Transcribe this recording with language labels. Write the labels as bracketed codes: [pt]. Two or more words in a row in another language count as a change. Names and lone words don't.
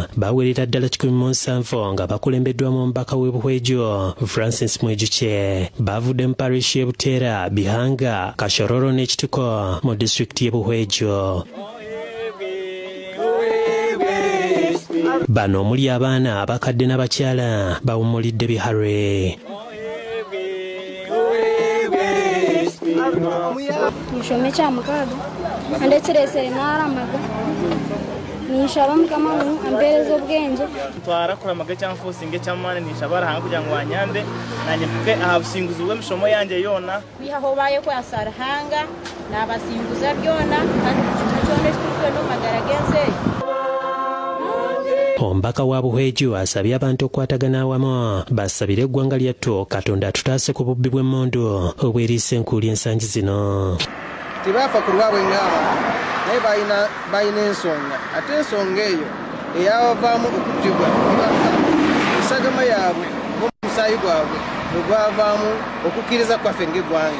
[lg] Bawerera ddala 17 nga bakulembeddwamu omubaka w'e Buhweju Francis Mwejuche. Bavudde mu parish y'e Buteera, Bihanga, Kashororo n'Ekitiko mu disitulikiti y'e Buhweju. Bano omuli abaana abakadde n'abakyala bawummulidde biharwe. [nyn] Nishome kya mukaaga andekireesere n'aramaga ninshaba mukama ampeereza obwenge ntwara kuramaga ekyanfuusinga ekyamaani ninshaba arahanga kugira ngu wanyambe nanye mpuke aha businguzi bw'emishomo yange yoona kwihaho baye kwasa Ruhanga n'abasinguza byona kandi kino kyona ekituukire n'omagara g'ensi. [lg] Omubaka wa Buhweju asabye abantu okukwatagana awamu basabire eggwanga lyattu Katonda atutaase ku bubbi bw'emmundu obweriisa enkuuli ensangi zino. Tibaafa ku lwabwe ng'aba naye balina ensonga ate ensonga eyo eyabavaamu okujjibwa BEEBAKA ensagama yaabwe ng'omusaayi gwabwe ogwavaamu okukkiriza kwaffe ng'eggwanga.